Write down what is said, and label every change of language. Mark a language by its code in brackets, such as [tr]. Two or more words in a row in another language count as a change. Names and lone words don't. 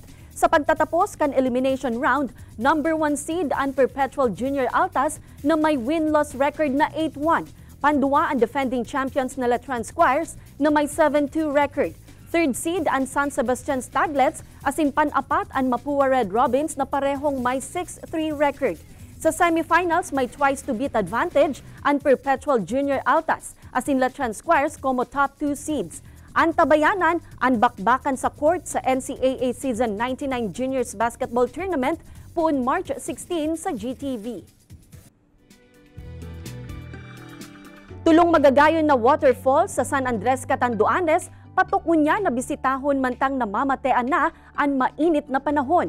[bik] Sa pagtatapos kan elimination round, [en] number 1 seed [bik] ang Perpetual Junior Altas na may [en] win-loss record [bik] na 8-1. Pandua ang [en] defending champions [bik] na Letran Squires na may 7-2 record. [en] Third seed [bik] ang San Sebastian Staglets, asin pan-apat ang Mapua Red Robins na parehong may 6-3 record. Sa semifinals, may [en] twice-to-beat advantage [bik] ang Perpetual Junior Altas, asin Letran Squires como [en] top 2 seeds. [bik] Ang tabayanan, ang bakbakan sa court sa NCAA Season 99 Juniors Basketball Tournament puon March 16 sa GTV. Tulong magagayon na waterfall sa San Andres, Catanduanes, patukunya na bisitahon mantang namamatean na ang mainit na panahon.